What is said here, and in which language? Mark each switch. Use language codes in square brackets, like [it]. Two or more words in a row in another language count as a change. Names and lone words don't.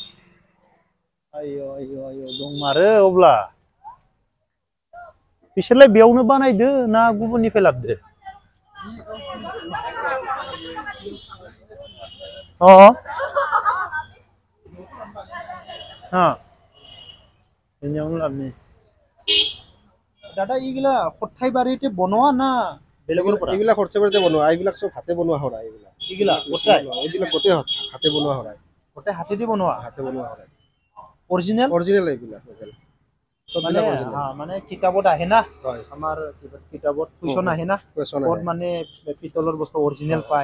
[brx] आयौ दंमारो अब्ला बिसोरलाय बेयावनो बानायदो ना गुबुननिफ्राय लाबोदो बेनियावनो लाबोनि [as] দাদা এইগুলা খট্টাইবাড়িতে বনোয়া না বেলেগৰ পৰা এইগুলা খট্টাইবাড়িতে বনোৱা এইবিলাক সব হাতে বনোৱা হয় এইগুলা এইবিলাক গোটে হাতে বনোৱা হয় গোটে হাতে দি বনোৱা হয় অৰিজিনেল এইগুলা সব মানে মানে কিতাবত আহে না আমাৰ কিতাবত কুৱেশ্যন আহে না কোড মানে পিতলৰ বস্তু অৰিজিনেল পায়